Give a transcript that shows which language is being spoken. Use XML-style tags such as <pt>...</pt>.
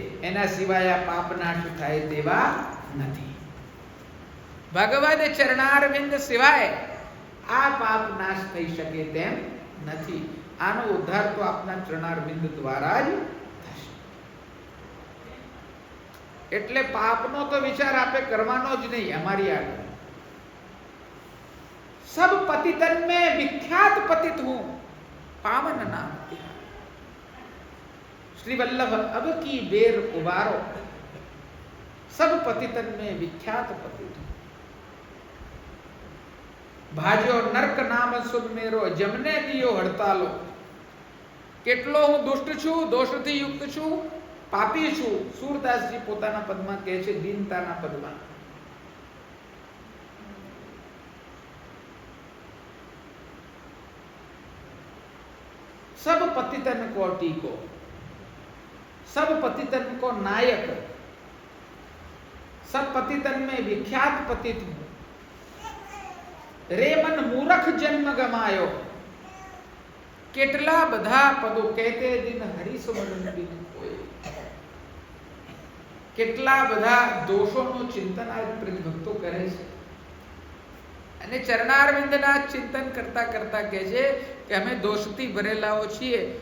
<gu>એના સિવાય આ પાપ નાશ થાય તેવા નથી. ભગવદ ચરણારવિંદ સિવાય આ પાપ નાશ થઈ શકે તેમ નથી. આનો ઉદ્ધાર તો આપના ચરણારવિંદ દ્વારા જ થશે. એટલે પાપનો તો વિચાર આપે કરવાનો જ નહીં. અમારી આગળ</gu> <hi>સબ પતિતન में विख्यात पतित हूं, पावन नाम श्री वल्लभ अब की बेर उबारो, सब पतितन में विख्यात पतित हूं. भाजो नरक नाम सुन मेरो, जमने दियो हड़तालो,</hi> <gu>કેટલો હું દુષ્ટ છું, દોષથી યુક્ત છું, પાપી છું. સૂરદાસજી પોતાના પદમાં કહે છે, દીનતાના પદમાં.</gu> <hi>सब पतितन को टीको, सब पतितन को नायक, सब पतितन में विख्यात पतित हूं. रे मन मूर्ख जन्म गमायो.</hi> <gu>કેટલા બધા પદો કહેતે દિન હરીશ મદન બિન કોઈ. કેટલા બધા દોષોનું ચિંતન આ ભક્તો કરે છે અને ચરણારવિંદના ચિંતન કરતા કરતા કહે છે કે અમે દોષથી ભરેલાઓ છીએ.</gu>